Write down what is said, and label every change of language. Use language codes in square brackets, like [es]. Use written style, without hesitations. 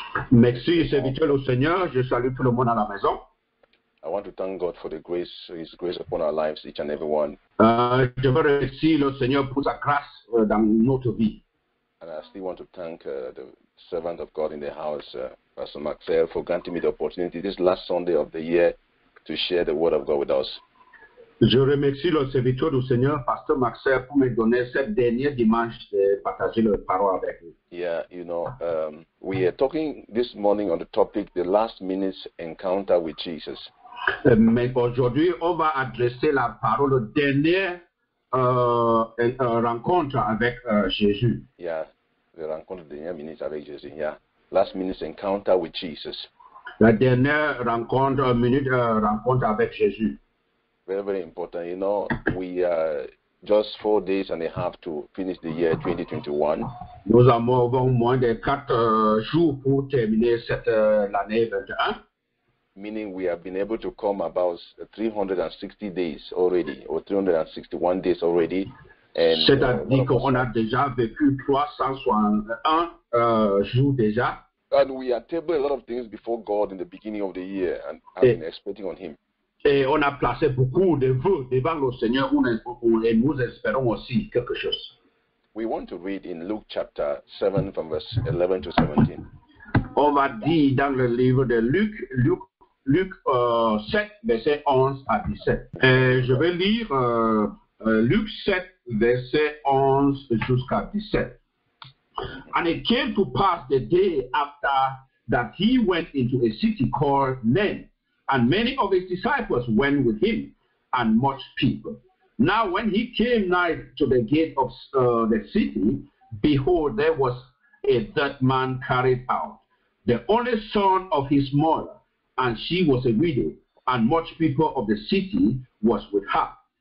[fr] Merci, serviteur au Seigneur. Je salue tout le monde à la maison. [en] I want to thank God for the grace, His grace upon our lives, each and every one. [fr] Je veux remercier le Seigneur pour sa grâce dans notre vie. [en] And I still want to thank the servant of God in the house, Pastor Maxwell, for granting me the opportunity this last Sunday of the year to share the word of God with us. [fr] Je remercie le serviteur du Seigneur, Pasteur Maxwell, pour me donner cette dernière dimanche de partager la parole avec vous. [en] Yeah, we are talking this morning on the topic, the last minute's encounter with Jesus. [fr] Mais aujourd'hui, on va adresser la parole dernière rencontre avec Jésus. [en] Yeah, the [fr] rencontre de dernière minute avec Jésus. [en] Yeah, last minute's encounter with Jesus. [fr] La dernière rencontre avec Jésus. [en] Very, very important. We are just 4 days and a half to finish the year 2021. [fr] Nous avons moins de 4 jours pour terminer l'année 21. [en] Meaning we have been able to come about 360 days already, or 361 days already. [fr] C'est-à-dire qu'on a déjà vécu 361 jours déjà. [en] And we are tabled a lot of things before God in the beginning of the year and have been expecting on Him. [fr] Et on a placé beaucoup de vœux devant le Seigneur et nous espérons aussi quelque chose. [en] We want to read in Luke chapter 7 from verse 11 to 17. [fr] On va dire dans le livre de Luc 7, verset 11 à 17. Et je vais lire Luc 7, verset 11 jusqu'à 17. [en] And it came to pass the day after that he went into a city called Nain, and many of his disciples went with him, and much people. Now when he came nigh to the gate of the city, behold, there was a dead man carried out, the only son of his mother, and she was a widow, and much people of the city was with her.